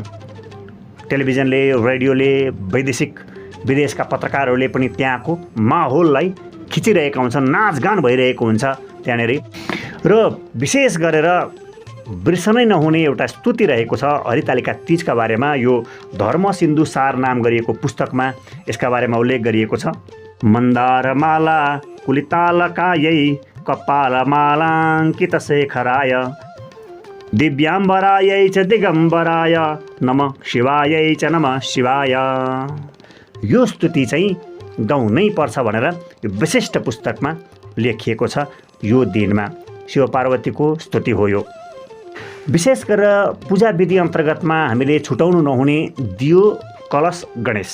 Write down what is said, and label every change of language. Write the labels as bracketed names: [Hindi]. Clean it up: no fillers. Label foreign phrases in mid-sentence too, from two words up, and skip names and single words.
[Nepali] टेलिभिजनले, रेडियोले, विदेशका पत्रकारहरूले पनि त्यहाँको माहौललाई खिचिरहेका हुन्छन्, नाचगान भइरहेको हुन्छ त्यहाँनिर। र विशेष गरेर बिर्सनै नहुने एउटा स्तुति रहेको छ हरितालिका तीजका बारेमा। यो धर्म सिन्धु सार नाम गरिएको पुस्तकमा यसका बारेमा उल्लेख गरिएको छ। [Sanskrit] मन्दारमाला कुलितालकायै कपालमालाङ्कित शेखराय दिव्याम्बरायै च दिगम्बराय नमः शिवायै च नमः शिवाय। [Nepali] यो स्तुति चाहिँ गाउनै पर्छ भनेर यो विशिष्ट पुस्तकमा लेखिएको छ। यो दिनमा शिव पार्वतीको स्तुति हो। यो विशेष गरेर पूजा विधि अन्तर्गतमा हामीले छुटाउनु नहुने दियो, कलश, गणेश।